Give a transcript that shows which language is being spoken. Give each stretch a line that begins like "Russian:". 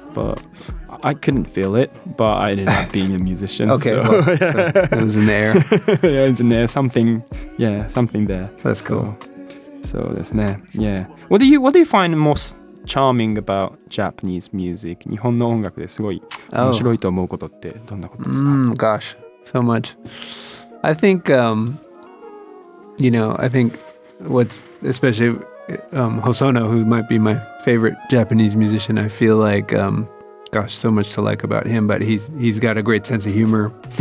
English: But I couldn't feel it, but I ended up being a musician. Okay, so, so it was in the air. Yeah, it's in there. Something there. That's cool. So that'sね.Yeah. What do you find most charming about Japanese music?
Japanese: 日本の音楽ですごい面白いと思うことってどんなことですか?
English: Gosh, so much. I think, I think what's especially Hosono, who might be my favorite Japanese musician, I feel like, so much to like about him, but he's got a great sense of humor.